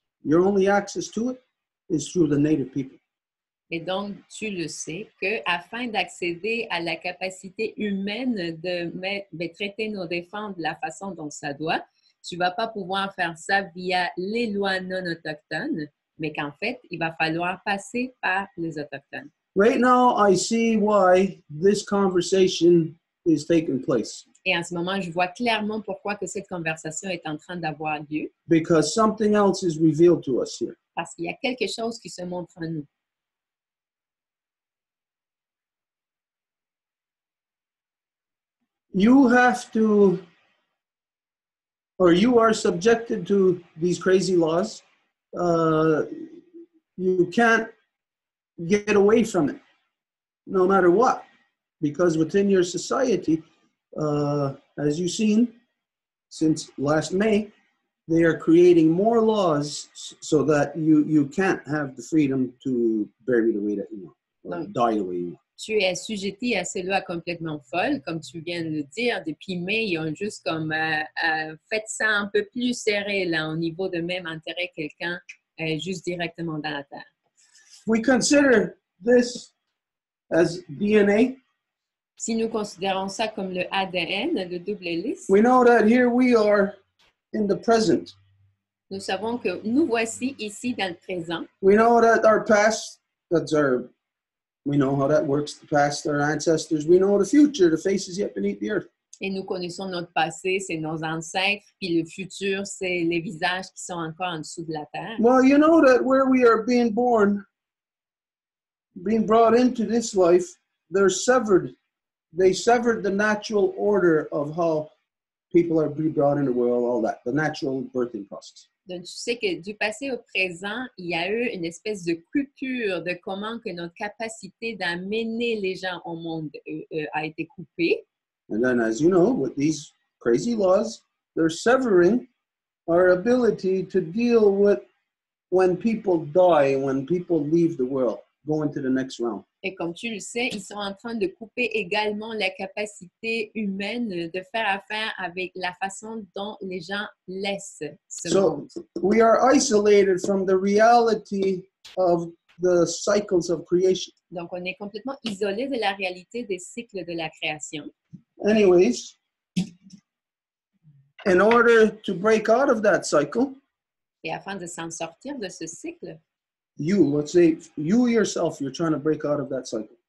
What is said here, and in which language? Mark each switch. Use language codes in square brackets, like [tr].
[en] Your only access to it is through the native people. [fr] Et donc, tu le sais qu'afin d'accéder à la capacité humaine de traiter nos défenses de la façon dont ça doit, tu ne vas pas pouvoir faire ça via les lois non autochtones, mais qu'en fait, il va falloir passer par les Autochtones. [en] Right now, I see why this conversation is taking place. [fr] Et en ce moment, je vois clairement pourquoi que cette conversation est en train d'avoir lieu. [en] Because something else is revealed to us here. [fr] Parce qu'il y a quelque chose qui se montre en nous. [en] You have to, or you are subjected to these crazy laws. You can't get away from it, no matter what, because within your society, as you've seen since last May, they are creating more laws so that you can't have the freedom to bury the way that you want, or die the way you want. [fr] Tu es assujetti à ces lois complètement folles, comme tu viens de le dire. Depuis mai, ils ont juste comme fait ça un peu plus serré là, au niveau de même enterrer quelqu'un juste directement dans la terre. [en] We consider this as DNA. [fr] Si nous considérons ça comme le ADN, le double hélice, [en] We know that here we are in the present. [fr] nous savons que nous voici ici dans le présent. [en] We know that our past, we know how that works, the past, our ancestors. We know the future, the faces yet beneath the earth. [fr] Et nous connaissons notre passé, c'est nos ancêtres, puis le futur, c'est les visages qui sont encore en dessous de la terre. [en] Well, you know that where we are being born, being brought into this life, they're severed. They severed the natural order of how people are being brought into the world, all that, the natural birthing process. [fr] Donc, tu sais que du passé au présent, il y a eu une espèce de coupure de comment que notre capacité d'amener les gens au monde a été coupée. [en] And then, as you know, with these crazy laws, they're severing our ability to deal with when people die, when people leave the world, go into the next realm. [fr] Et comme tu le sais, ils sont en train de couper également la capacité humaine de faire affaire avec la façon dont les gens laissent ce monde. [en] So we are isolated from the reality of the cycles of creation. [fr] Donc, on est complètement isolé de la réalité des cycles de la création. [en] Anyways, in order to break out of that cycle, [fr] Et afin de s'en sortir de ce cycle, [en] let's say you yourself, you're trying to break out of that cycle.